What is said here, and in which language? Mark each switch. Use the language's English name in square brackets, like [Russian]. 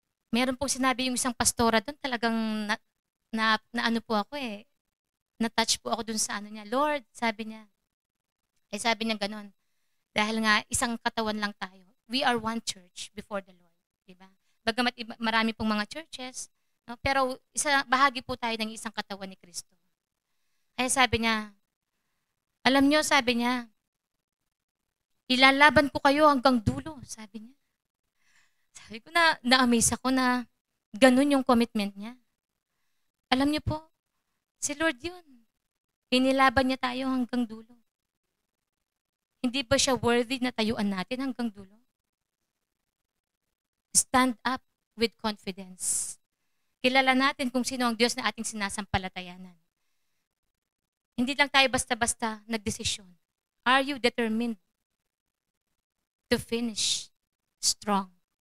[Filipino] Meron pong sinabi yung isang pastora doon, talagang na ano po ako na-touch po ako doon sa ano niya. Lord, sabi niya. Sabi niya ganun. Dahil nga isang katawan lang tayo. [English] We are one church before the Lord. [Filipino] Diba? Bagamat marami pong mga churches, no? Pero bahagi po tayo ng isang katawan ni Kristo. Kaya sabi niya, alam niyo, sabi niya, ilalaban ko kayo hanggang dulo, sabi niya. Sabi ko na-amaze ako na ganun yung commitment niya. Alam niyo po, si Lord yun. Inilaban niya tayo hanggang dulo. Hindi ba siya worthy na tayuan natin hanggang dulo? [English] Stand up with confidence. [Filipino] Kilala natin kung sino ang Diyos na ating sinasampalatayanan. Hindi lang tayo basta-basta nagdesisyon. [English] Are you determined to finish strong?